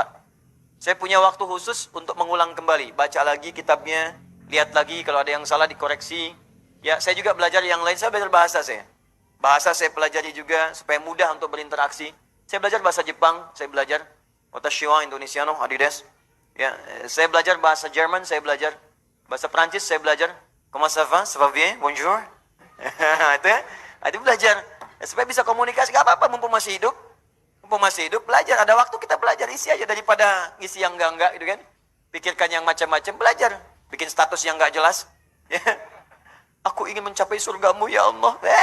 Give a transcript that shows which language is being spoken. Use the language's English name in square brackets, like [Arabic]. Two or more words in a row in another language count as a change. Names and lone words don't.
[Indonesian] Saya punya waktu khusus untuk mengulang kembali, baca lagi kitabnya, lihat lagi kalau ada yang salah dikoreksi. Ya, saya juga belajar yang lain, saya belajar bahasa saya. Bahasa saya pelajari juga supaya mudah untuk berinteraksi. Saya belajar bahasa Jepang, saya belajar [Japanese] 私は インドネシアノ, [Indonesian] adidas. Ya, saya belajar bahasa Jerman, saya belajar bahasa Prancis, saya belajar [French] comment ça va, ça va bien, bonjour. [Indonesian] itu belajar supaya bisa komunikasi. Gak apa-apa mumpung masih hidup, belajar. Ada waktu kita belajar, isi aja daripada ngisi yang enggak gitu kan. Pikirkan yang macam-macam, belajar. Bikin status yang enggak jelas. Aku ingin mencapai surgamu ya Allah.